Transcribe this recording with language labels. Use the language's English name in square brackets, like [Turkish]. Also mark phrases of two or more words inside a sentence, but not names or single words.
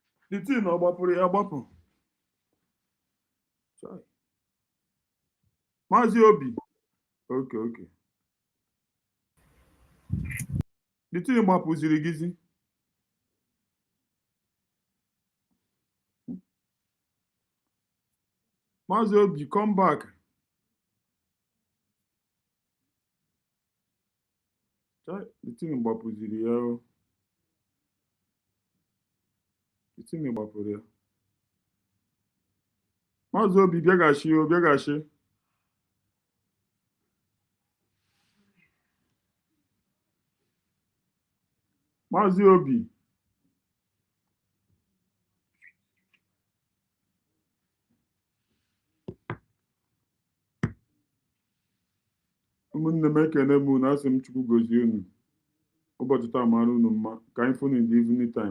[English] The thing [Igbo] ọ gbapụrụ ya agbapụ. Maazị Obi. [English] Okay. The thing [Igbo] gbapụziri gịzi. Maazị Obi, [English] come back. The thing [Igbo] gbapụziri ya. [English] The thing [Igbo] gbapụrụ ya. Maazị Obi bịaghachi. Maazị Obi. Ụmụnne m ekene m unu, asị m Chukwu gozie unu. Ụbọchị taa mara unu mma ka anyị fụ [English] in the evening time.